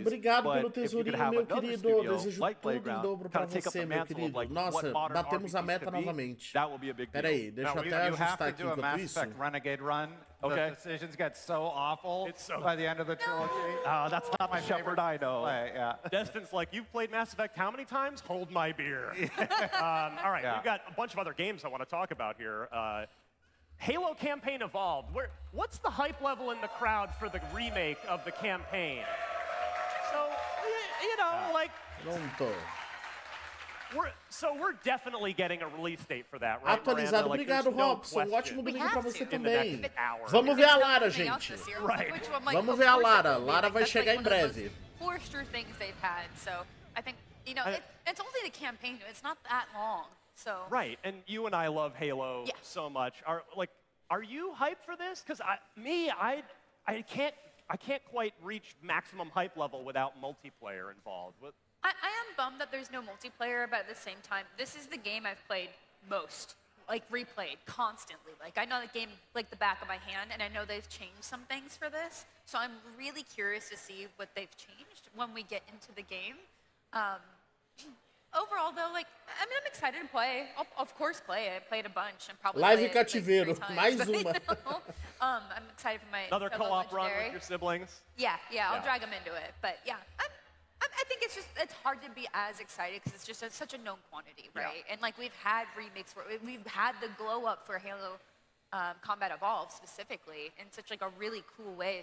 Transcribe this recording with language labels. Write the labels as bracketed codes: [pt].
[pt] Obrigado pelo tesourinho, meu querido. Desejo tudo em dobro pra você, meu querido. Nossa, batemos a meta novamente. Peraí, deixa eu até ajustar aqui enquanto isso. [en] Renegade run. Okay. The decisions get so awful by the end of the trilogy. That's not my Shepherd I know. Yeah. Destin's like, you've played Mass Effect how many times? Hold my beer. All right, we've got a bunch of other games I want to talk about here. Halo campaign evolved. What's the hype level in the crowd for the remake of the campaign? So, you know, like... [pt] Pronto. [en] We're definitely getting a release date for that, right? [pt] Atualizado, obrigado, Robson. Ótimo domingo pra você também. Vamos ver a Lara, gente. Vamos ver a Lara. Lara vai chegar em breve. [en] Forster things they've had, so I think, you know, it's only the campaign. It's not that long, so. Right, and you and I love Halo so much. Are you hyped for this? Because I can't quite reach maximum hype level without multiplayer involved. I am bummed that there's no multiplayer, but at the same time, this is the game I've played most, like replayed constantly. Like I know the game like the back of my hand, and I know they've changed some things for this. So I'm really curious to see what they've changed when we get into the game. Overall, though, like I mean, I'm excited to play. I'll of course play it. I played a bunch and probably [pt] Live Cativeiro, mais uma. [en] I'm excited for my another co-op run with your siblings. Yeah, I'll drag them into it, but yeah. I think it's hard to be as excited because it's just such a known quantity, right? And like we've had remakes where we've had the glow up for Halo Combat Evolved specifically in such like a really cool way.